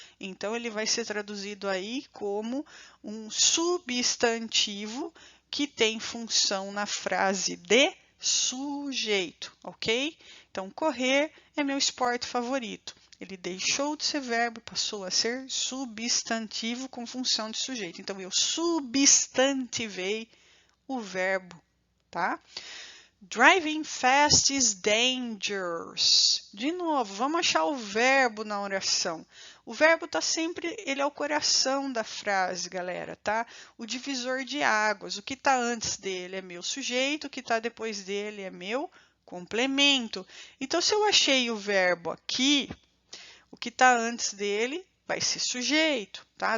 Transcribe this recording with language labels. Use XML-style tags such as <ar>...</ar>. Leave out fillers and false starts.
<pt>Então, ele vai ser traduzido aí como um substantivo que tem função na frase de sujeito, ok? Então, correr é meu esporte favorito. Ele deixou de ser verbo e passou a ser substantivo com função de sujeito. Então, eu substantivei o verbo, tá?</pt> <en>Driving fast is dangerous.</en> <pt>De novo, vamos achar o verbo na oração. O verbo está sempre, ele é o coração da frase, galera, tá? O divisor de águas. O que está antes dele é meu sujeito, o que está depois dele é meu complemento. Então, se eu achei o verbo aqui, o que está antes dele vai ser sujeito, tá?</pt>